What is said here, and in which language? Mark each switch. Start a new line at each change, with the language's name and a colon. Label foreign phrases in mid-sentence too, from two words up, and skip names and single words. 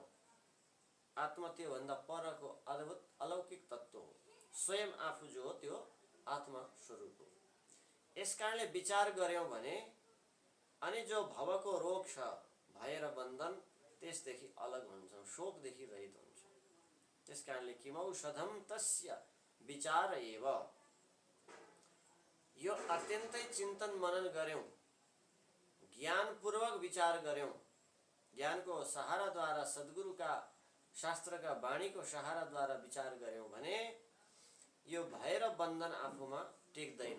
Nepali: आत्मा त्यो भन्दा परको अद्भुत अलौकिक तत्त्व हो। स्वयं आफू जो हो त्यो आत्मा स्वरूप हो। यसकारणले विचार गर्यौं भने अनि जो भवको रोग छ, भय र बन्धन, त्यसदेखि अलग हुन्छौं, शोकदेखि रहित हुन्छौं। त्यसकारणले
Sanskrit: किमौषधम तस्य विचार एव,
Nepali: यो अत्यन्तै चिन्तन मनन गर्यौं, ज्ञानपूर्वक विचार गर्यौं, ज्ञानको सहाराद्वारा, सद्गुरुका शास्त्रका वाणीको सहाराद्वारा विचार गर्यौं भने यो भय र बन्धन आफूमा टेक्दैन।